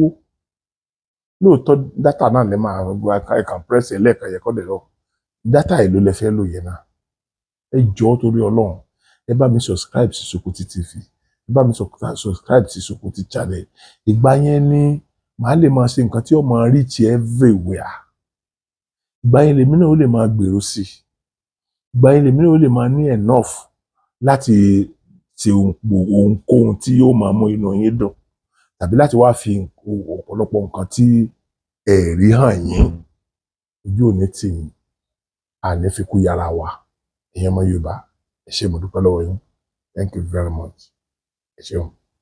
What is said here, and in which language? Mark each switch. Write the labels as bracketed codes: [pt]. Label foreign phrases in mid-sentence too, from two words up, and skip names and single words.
[yo] Lóòótọ́ dátà náà lè máa gba ẹ̀ka press ẹlẹ́ẹ̀kan yẹ kọ́ dẹ̀ lọ. Dátà èlò lẹ fẹ́ lò yẹn náà. Ẹ jọ̀ọ́ torí Ọlọ́run, ẹ bá mi subscribe sí Sokoti TV. Ẹ bá mi subscribe sí Sokoti channel. Ìgbà yẹn ni màá lè máa ṣe nǹkan tí ó máa [en] reach everywhere. [yo] Ìgbà yẹn lèmi náà ó lè máa gbèrò sí. Ìgbà yẹn lèmi náà ó lè máa ní enough láti ṣe ohunkóhun tí yóò máa mú inú yín dùn tàbí láti wá fi ọ̀pọ̀lọpọ̀ nǹkan tí ẹ̀rí hàn yín. Ojú òní tì yín, àní fi kú yára wa. Ẹ̀yin ọmọ Yorùbá, ẹ ṣé mo dúpẹ́ lọ́wọ́ yín. [en] Thank you very much. [yo] Ẹ ṣeun.